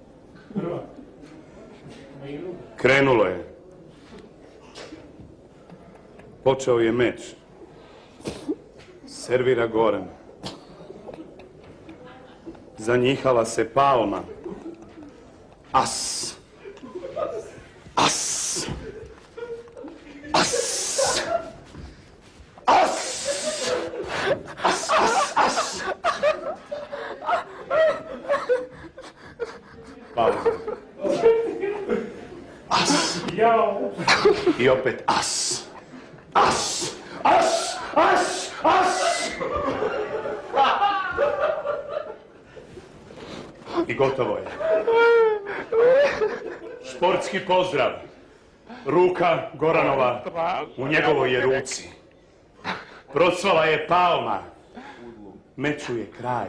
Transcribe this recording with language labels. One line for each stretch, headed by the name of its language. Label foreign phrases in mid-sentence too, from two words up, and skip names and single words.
Croatian: Krenulo je. Počeo je meč. Servira Goran. Zanjihala se palma. As. As. As. As. As, as, as. Pauza. As. I opet as. As. As. As. As. I gotovo je. Športski pozdrav. Ruka Goranova u njegovoj je ruci. Procvala je palma. Meču je kraj.